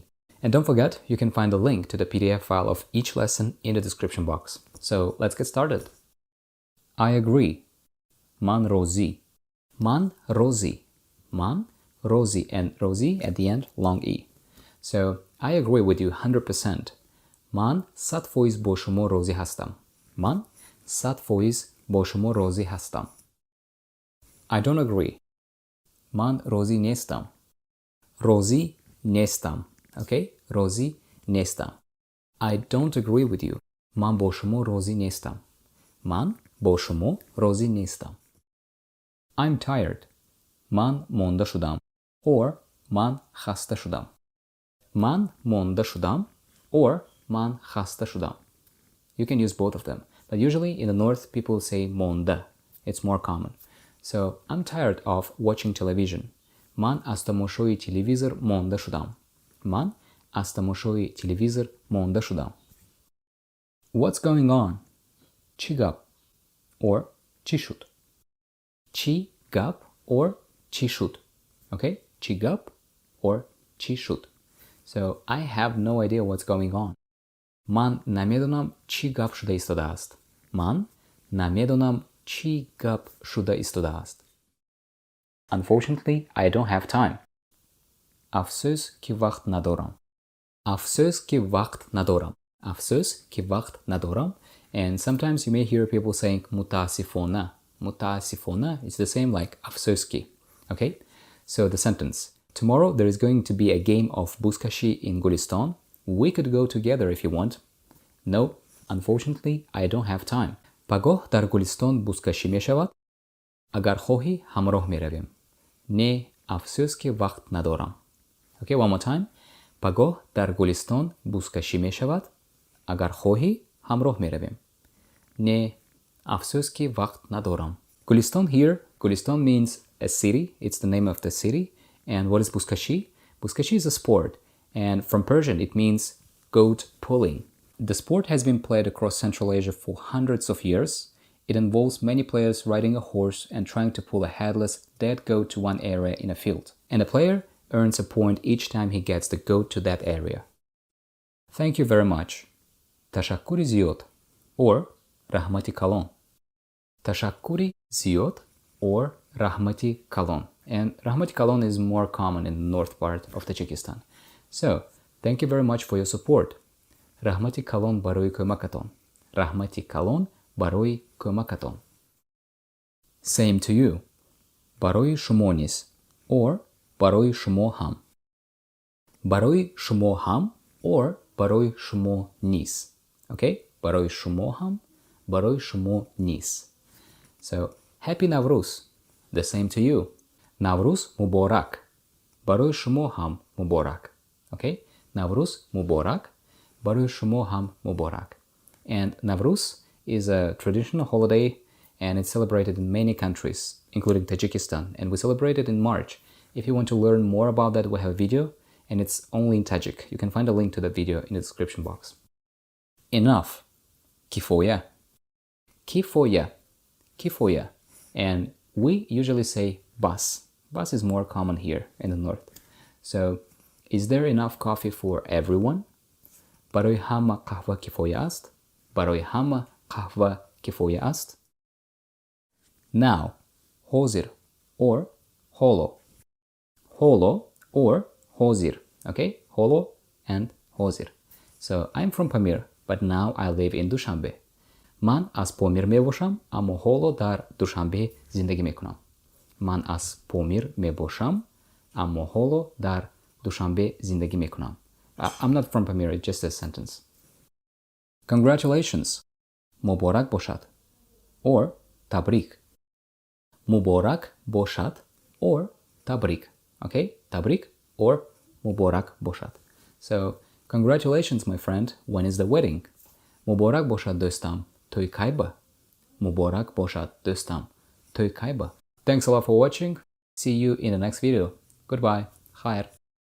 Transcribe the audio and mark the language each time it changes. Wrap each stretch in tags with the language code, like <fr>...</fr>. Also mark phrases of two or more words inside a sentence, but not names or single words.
<en>And don't forget, you can find the link to the PDF file of each lesson in the description box. So let's get started. I agree.</en> <tg>Ман розӣ. Ман розӣ. Ман розӣ,</tg> <en>and rozī at the end, long E. So I agree with you 100%.</en> <tg>Ман 100% бо шумо розӣ ҳастам. Ман 100% бо шумо розӣ ҳастам.</tg> <en>I don't agree.</en> <tg>Ман розӣ нестам. Розӣ нестам. Okay? Розӣ нестам.</tg> <en>I don't agree with you.</en> <tg>Man бо шумо розӣ нестам. Man бо шумо розӣ нестам.</tg> <en>I'm tired.</en> <tg>Man монда шудам. Or man хаста шудам. Man монда шудам. Or man хаста шудам.</tg> <en>You can use both of them. But usually in the north, people say монда. It's more common. So, I'm tired of watching television.</en> <tg>Man аз тамошои телевизор монда шудам. Man аз тамошои телевизор монда шудам.</tg> <en>What's going on?</en> <tg>Чӣ гап? Or чӣ шуд? Чӣ гап or чӣ шуд? Okay? Чӣ гап or чӣ шуд?</tg> <en>So, I have no idea what's going on.</en> <tg>Ман намедонам чӣ гап шуда истодааст. Ман намедонам чӣ гап шуда истодааст.</tg> <en>Unfortunately, I don't have time.</en> <tg>афсӯз ки вақт надорам. афсӯз ки вақт надорам. афсӯз ки вақт надорам.</tg> <en>And sometimes you may hear people saying mutaasifona. Mutaasifona is the same like</en> <tg>афсӯз ки.</tg> <en>Okay? So the sentence. Tomorrow there is going to be a game of buzkashi in Gulistan. We could go together if you want. No, unfortunately, I don't have time.</en> <tg>Пагоҳ дар Гулистон бузкашӣ мешавад? Агар хоҳӣ, ҳамроҳ меравем. Не, афсӯз ки вақт надорам.</tg> <en>Okay, one more time.</en> <tg>Пагоҳ дар Гулистон бузкашӣ мешавад? Агар хоҳӣ, ҳамроҳ меравем. Не, афсӯз ки вақт надорам.</tg> <en>Gulistan here, Gulistan means a city. It's the name of the city. And what is buzkashi? Buzkashi is a sport. And from Persian, it means goat pulling. The sport has been played across Central Asia for hundreds of years. It involves many players riding a horse and trying to pull a headless, dead goat to one area in a field. And the player earns a point each time he gets the goat to that area. Thank you very much.</en> <tg>Ташаккури зиёд</tg> <en>or</en> <tg>раҳмати калон. Ташаккури зиёд or раҳмати калон.</tg> <en>And</en> <tg>раҳмати калон</tg> <en>is more common in the north part of Tajikistan. So, thank you very much for your support.</en> <tg>Раҳмати калон барои кӯмакатон. Раҳмати калон барои кӯмакатон.</tg> <en>Same to you.</en> <tg>Барои шумо низ or барои шумо ҳам. Барои шумо ҳам or барои шумо низ.</tg> <en>Okay?</en> <tg>Барои шумо ҳам, барои шумо низ.</tg> <en>So, Happy Navroz. The same to you.</en> <tg>Navroz муборак. Барои шумо ҳам муборак. Okay? Navroz муборак. Барои шумо ҳам муборак.</tg> <en>And Navroz is a traditional holiday and it's celebrated in many countries, including Tajikistan, and we celebrate it in March. If you want to learn more about that, we have a video and it's only in Tajik. You can find a link to the video in the description box.</en> <tg>Enough. Кифоя. Кифоя.</tg> <en>Kifoya. And we usually say bas. Bas is more common here in the north. So, is there enough coffee for everyone?</en> <tg>Барои ҳама қаҳва кифоя аст? Барои ҳама қаҳва кифоя аст? Now, ҳозир or ҳоло. ҳоло or ҳозир. Okay? ҳоло and ҳозир.</tg> <en>So, I'm from Pamir, but now I live in Dushanbe.</en> <tg>Ман аз Помир мебошам, аммо ҳоло дар Душанбе зиндагӣ мекунам. Ман аз Помир мебошам, аммо ҳоло дар Душанбе зиндагӣ мекунам.</tg> <en>I'm not from Pamir, it's just a sentence. Congratulations.</en> <tg>Муборак бошад. Or табрик. Муборак бошад. Or табрик. Okay? Табрик or муборак бошад.</tg> <en>So, congratulations, my friend. When is the wedding?</en> <tg>Муборак бошад достам. Той кайба? Муборак бошад достам. Той кайба?</tg> <en>Thanks a lot for watching. See you in the next video. Goodbye. Khair.</en>